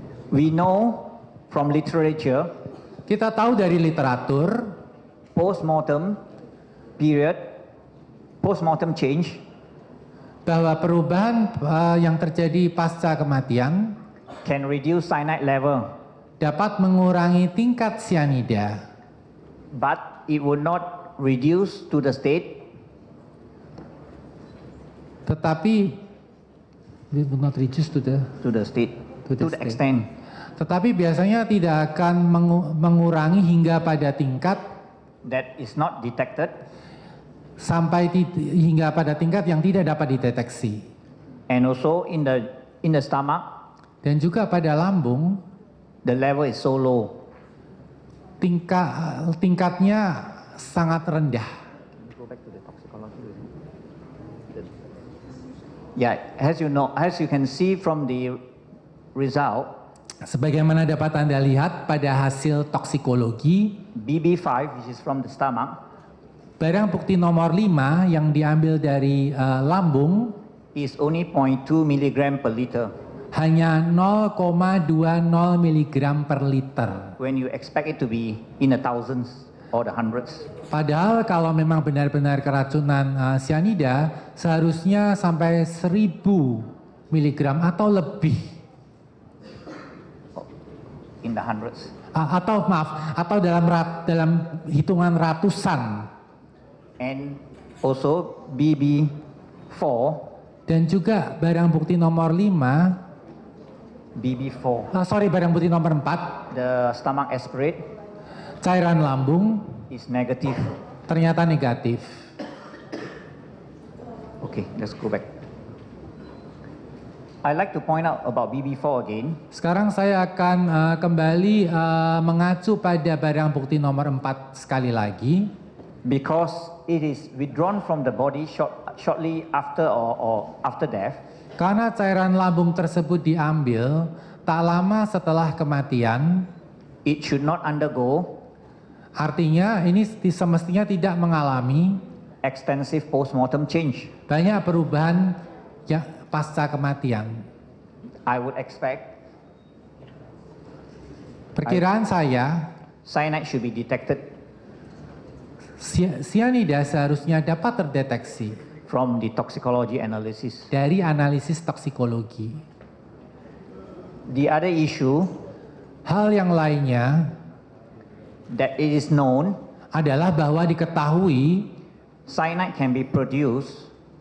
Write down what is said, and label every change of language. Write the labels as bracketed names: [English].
[English] We know from literature, [Indonesian] Kita tahu dari literatur, [English] post-mortem period, post-mortem change [Indonesian] bahwa perubahan yang terjadi pasca kematian [English] can reduce cyanide level, [Indonesian] dapat mengurangi tingkat sianida, [English] but it would not reduce to the state [Indonesian] tetapi [English] it will not reduce to the extent [Indonesian] tetapi biasanya tidak akan mengurangi hingga pada tingkat [English] that is not detected, [Indonesian] hingga pada tingkat yang tidak dapat dideteksi. [English] and also in the stomach, [Indonesian] Dan juga pada lambung, [English] the level is so low. [Indonesian] tingkatnya sangat rendah. [English] Yeah, as you can see from the result, [Indonesian] Sebagaimana dapat Anda lihat pada hasil toksikologi, [English] BB5, which is from the stomach, [Indonesian] barang bukti nomor 5 yang diambil dari lambung [English] is only 0.2 milligram per liter, [Indonesian] hanya 0,20 mg per liter. [English] when you expect it to be in the thousands or the hundreds. [Indonesian] Padahal kalau memang benar-benar keracunan sianida seharusnya sampai 1000 mg atau lebih. [English] In the hundreds. [Indonesian] Atau dalam hitungan ratusan. [English] And also BB4, [Indonesian] Dan juga barang bukti nomor 5, [English] BB4, [Indonesian] barang bukti nomor 4, [English] the stomach aspirate [Indonesian] cairan lambung [English] is negative. [Indonesian] ternyata negatif. [English] Okay, let's go back. I'd like to point out about BB4 again. [Indonesian] Sekarang saya akan kembali mengacu pada barang bukti nomor 4 sekali lagi. [English] Because it is withdrawn from the body shortly after or after death, [Indonesian] Karena cairan lambung tersebut diambil tak lama setelah kematian, [English] it should not undergo [Indonesian] artinya ini semestinya tidak mengalami [English] extensive post-mortem change. [Indonesian] banyak perubahan pasca kematian. [English] I would expect [Indonesian] Perkiraan saya, [English] cyanide should be detected [Indonesian] sianida seharusnya dapat terdeteksi [English] from the toxicology analysis. [Indonesian] dari analisis toksikologi. [English] The other issue [Indonesian] Hal yang lainnya [English] that it is known [Indonesian] adalah bahwa diketahui [English] cyanide can be produced